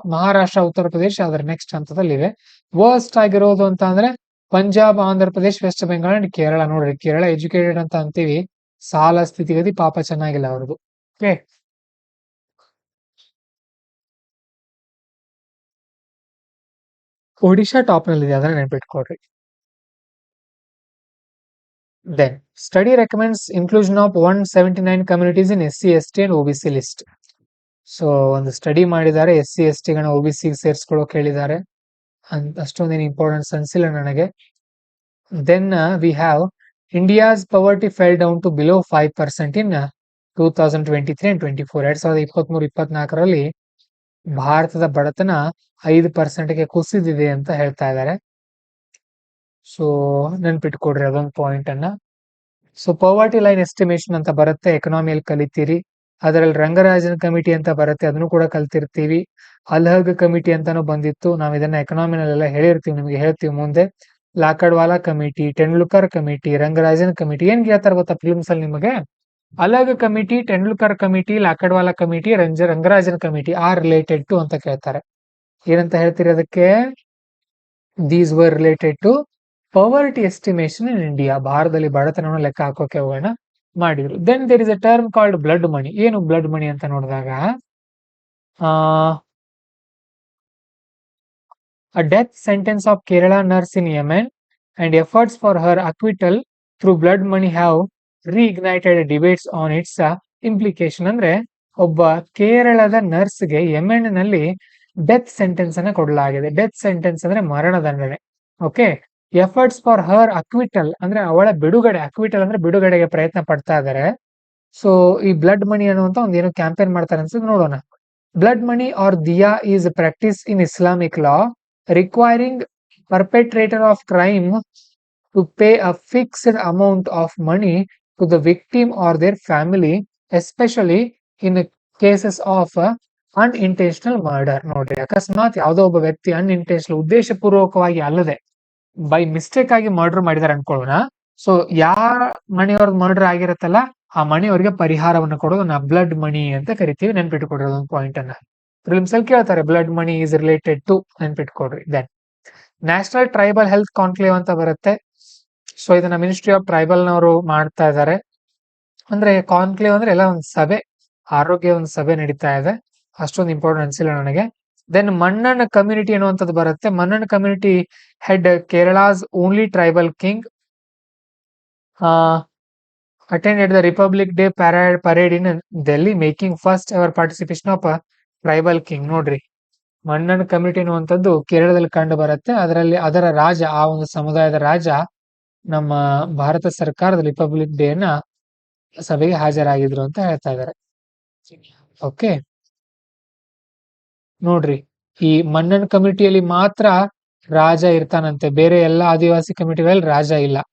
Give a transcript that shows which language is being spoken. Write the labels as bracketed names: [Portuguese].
[Kannada] ಮಹಾರಾಷ್ಟ್ರ, ಉತ್ತರ ಪ್ರದೇಶ ಅದರ next ಹಂತದಲ್ಲಿವೆ. Worst ಆಗಿರೋದು ಅಂತ ಅಂದ್ರೆ ಪಂಜಾಬ್, ಆಂಧ್ರ ಪ್ರದೇಶ್, ವೆಸ್ಟ್ ಬೆಂಗಾಲ್ ಅಂಡ್ ಕೇರಳ. ನೋಡ್ರಿ, ಕೇರಳ ಎಜುಕೇಟೆಡ್ ಅಂತ ಅಂತೀವಿ, ಸಾಲ ಸ್ಥಿತಿಗತಿ ಪಾಪ ಚೆನ್ನಾಗಿಲ್ಲ ಅವ್ರದ್ದು. ಓಕೆ, ಒಡಿಶಾ ಟಾಪ್ ನಲ್ಲಿದೆ, ಅದನ್ನ ನೆನ್ಪಿಟ್ಕೊಡ್ರಿ. [English] Then, study recommends inclusion of 179 communities in SC, ST and OBC list. [Kannada] So ಒಂದು ಸ್ಟಡಿ ಮಾಡಿದ್ದಾರೆ, SC, ST ಗಳನ್ನ OBC ಸೇರಿಸ್ಕೊಳ್ಳೋಕೆ ಹೇಳಿದ್ದಾರೆ. ಅಷ್ಟೊಂದೇನು ಇಂಪಾರ್ಟೆನ್ಸ್ ಅನ್ಸಿಲ್ಲ ನನಗೆ. [English] Then we have India's poverty fell down to below 5% in 2023 and 24. [Kannada] 2023-24ರಲ್ಲಿ ಭಾರತದ ಬಡತನ 5%ಗೆ ಕುಸಿದಿದೆ ಅಂತ ಹೇಳ್ತಾ ಇದ್ದಾರೆ. ಸೊ ನೆನ್ಪಿಟ್ಕೊಡ್ರಿ ಅದೊಂದು ಪಾಯಿಂಟ್ ಅನ್ನ. ಸೊ ಪವರ್ಟಿ ಲೈನ್ ಎಸ್ಟಿಮೇಶನ್ ಅಂತ ಬರುತ್ತೆ, ಎಕನಾಮಿಯಲ್ಲಿ ಕಲಿತೀರಿ. ಅದರಲ್ಲಿ ರಂಗರಾಜನ್ ಕಮಿಟಿ ಅಂತ ಬರುತ್ತೆ, ಅದನ್ನು ಕೂಡ ಕಲ್ತಿರ್ತೀವಿ. ಅಲ್ಹಗ್ ಕಮಿಟಿ ಅಂತಾನು ಬಂದಿತ್ತು, ನಾವ್ ಇದನ್ನ ಎಕನಾಮಿನಲ್ಲೆಲ್ಲ ಹೇಳಿರ್ತೀವಿ, ನಿಮ್ಗೆ ಹೇಳ್ತೀವಿ ಮುಂದೆ. ಲಾಕಡ್ವಾಲಾ committee, Tendulkar committee, Rangarajan committee. ಏನ್ ಕೇಳ್ತಾರೆ ಗೊತ್ತಾ ಫಿಲ್ಮ್ಸ್ ಅಲ್ಲಿ ನಿಮಗೆ? Alagh committee, Tendulkar committee, ಲಾಕಡ್ವಾಲಾ committee, Rangarajan committee [English] are related to [Kannada] ಅಂತ ಕೇಳ್ತಾರೆ. ಏನಂತ ಹೇಳ್ತೀರಿ ಅದಕ್ಕೆ? [English] These were related to poverty estimation in India. [Kannada] ಭಾರತದಲ್ಲಿ ಬಡತನವನ್ನು ಲೆಕ್ಕ ಹಾಕೋಕೆ ಹೋಗೋಣ ಮಾಡಿದ್ರು. [English] Then there is a term called blood money. [Kannada] ಏನು ಬ್ಲಡ್ ಮನಿ ಅಂತ ನೋಡಿದಾಗ [English] a death sentence of Kerala nurse in Yemen and efforts for her acquittal through blood money have reignited debates on its implication. [Kannada] ಅಂದ್ರೆ ಒಬ್ಬ ಕೇರಳದ ನರ್ಸ್ಗೆ ಯೆಮೆನ್ ನಲ್ಲಿ death sentence ಅನ್ನ ಕೊಡಲಾಗಿದೆ. Death sentence ಅಂದ್ರೆ ಮರಣದಂಡನೆ. Okay, [English] efforts for her acquittal [Kannada] ಅಂದ್ರೆ ಅವಳ ಬಿಡುಗಡೆ. ಅಕ್ವಿಟಲ್ ಅಂದ್ರೆ ಬಿಡುಗಡೆಗೆ ಪ್ರಯತ್ನ ಪಡ್ತಾ ಇದ್ದಾರೆ. ಸೊ ಈ ಬ್ಲಡ್ ಮನಿ ಅನ್ನುವಂತ ಒಂದು ಏನೋ ಕ್ಯಾಂಪೇನ್ ಮಾಡ್ತಾರೆ ಅನ್ಸುತ್ತೆ, ನೋಡೋಣ. [English] Blood money or ದಿಯಾ is practice in Islamic law requiring perpetrator of crime to pay a fixed amount of money to the victim or their family, especially in cases of unintentional murder. [Kannada] ನೋಡ್ರಿ, ಅಕಸ್ಮಾತ್ ಯಾವುದೋ ಒಬ್ಬ ವ್ಯಕ್ತಿ unintentional, ಉದ್ದೇಶಪೂರ್ವಕವಾಗಿ ಅಲ್ಲದೆ by mistake ಆಗಿ murder ಮಾಡಿದಾರೆ ಅನ್ಕೊಳ್ಳೋಣ. So ಯಾರ ಮನೆಯವ್ರದ್ದು ಮರ್ಡರ್ ಆಗಿರತ್ತಲ್ಲ, ಆ ಮನೆಯವರಿಗೆ ಪರಿಹಾರವನ್ನು ಕೊಡೋದು ಬ್ಲಡ್ ಮನಿ ಅಂತ ಕರಿತೀವಿ. ನೆನ್ಪಿಟ್ಕೊಡ್ರಿ ಒಂದು ಪಾಯಿಂಟ್ ಅನ್ನ. ಫಿಲ್ಮ್ಸ್ ಅಲ್ಲಿ ಕೇಳ್ತಾರೆ [English] blood money is related to, [Kannada] ನೆನ್ಪಿಟ್ಕೊಡ್ರಿ. Then national tribal health conclave ಅಂತ ಬರುತ್ತೆ. ಸೊ ಇದನ್ನ ಮಿನಿಸ್ಟ್ರಿ ಆಫ್ ಟ್ರೈಬಲ್ ನವರು ಮಾಡ್ತಾ ಇದ್ದಾರೆ. ಅಂದ್ರೆ ಕಾನ್ಕ್ಲೇವ್ ಅಂದ್ರೆ ಎಲ್ಲ ಒಂದು ಸಭೆ, ಆರೋಗ್ಯ ಒಂದು ಸಭೆ ನಡೀತಾ ಇದೆ. ಅಷ್ಟೊಂದು ಇಂಪಾರ್ಟೆಂಟ್ ಅನ್ಸಿಲ್ಲ ನನಗೆ. ದೆನ್ ಮನ್ನನ್ ಕಮ್ಯುನಿಟಿ ಅನ್ನುವಂಥದ್ದು ಬರುತ್ತೆ. [English] Mannan community head Kerala's only tribal king attended the Republic Day parade in Delhi, making first ever participation of a tribal king. [Kannada] ನೋಡ್ರಿ, ಮನ್ನನ್ ಕಮಿಟಿ ಅನ್ನುವಂಥದ್ದು ಕೇರಳದಲ್ಲಿ ಕಂಡು ಬರುತ್ತೆ. ಅದರ ರಾಜ, ಆ ಒಂದು ಸಮುದಾಯದ ರಾಜ ನಮ್ಮ ಭಾರತ ಸರ್ಕಾರದ ರಿಪಬ್ಲಿಕ್ ಡೇ ನ ಸಭೆಗೆ ಹಾಜರಾಗಿದ್ರು ಅಂತ ಹೇಳ್ತಾ ಇದ್ದಾರೆ. ಓಕೆ, ನೋಡ್ರಿ, ಈ ಮನ್ನನ್ ಕಮಿಟಿಯಲ್ಲಿ ಮಾತ್ರ ರಾಜ ಇರ್ತಾನಂತೆ, ಬೇರೆ ಎಲ್ಲ ಆದಿವಾಸಿ ಕಮಿಟಿಗಳಲ್ಲಿ ರಾಜ ಇಲ್ಲ.